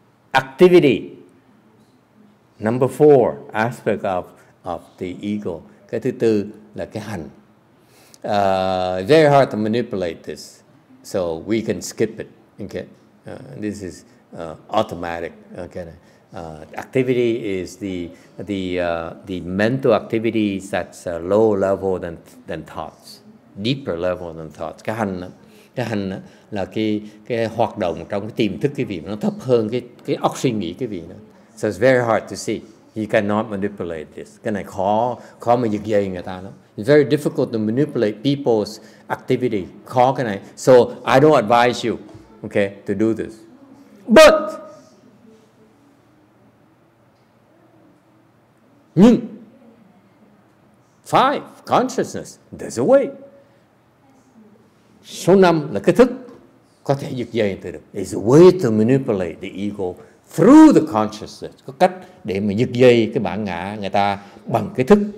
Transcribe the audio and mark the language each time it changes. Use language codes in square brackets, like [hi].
[en] Activity. Number 4 aspect of the ego. [vi] Cái thứ tư là cái hành. [en] Very hard to manipulate this. so we can skip it. Okay, this is automatic. Okay, activity is the mental activities that's lower level than thoughts, deeper level than thoughts. [vi] Cái hành là cái hoạt động trong cái tiềm thức cái vị nó thấp hơn cái óc suy nghĩ cái vị đó. [en] So it's very hard to see. You cannot manipulate this. [vi] Cái này khó mà giật dây người ta lắm. [en] It's very difficult to manipulate people's activity. [vi] Khó cái này. [en] So I don't advise you, okay, to do this. But nhưng 5, consciousness, there's a way. [vi] Số 5 là cái thức có thể giật dây từ được. [en] There's a way to manipulate the ego through the consciousness. [vi] Có cách để mà giật dây cái bản ngã người ta bằng cái thức.